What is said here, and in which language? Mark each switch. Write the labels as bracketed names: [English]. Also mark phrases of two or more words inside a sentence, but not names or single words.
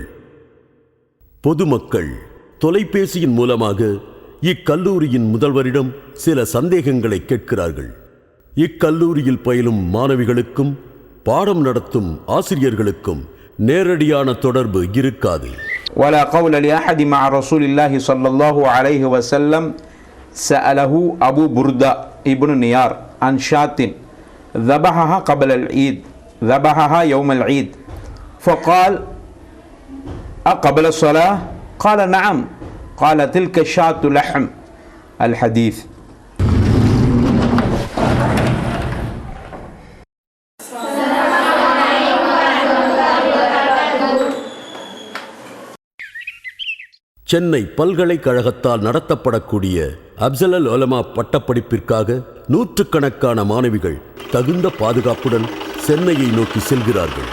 [Tamil] பொதுமக்கள் தொலைபேசியின் மூலமாக இக்கல்லூரியின் முதல்வரிடம் சில சந்தேகங்களை கேட்கிறார்கள். இக்கல்லூரியில் பயிலும் மாணவிகளுக்கும் பாடம் நடத்தும் ஆசிரியர்களுக்கும் நேரடியான தொடர்பு இருக்காது. [Arabic] ولا قول لأحد مع رسول الله صلى الله عليه وسلم سأله أبو بردة ابن نيار عن شاة ذبحها قبل العيد ذبحها يوم العيد فقال أقبل الصلاة؟ قال نعم. قال تلك الشاة لحم. الحديث. [Tamil] சென்னை பல்கலைக்கழகத்தால் நடத்தப்படக்கூடிய அப்சல் உலமா பட்டப்படிப்பிற்காக நூற்றுக்கணக்கான மாணவிகள் தகுந்த பாதுகாப்புடன் சென்னையை நோக்கி செல்கிறார்கள்.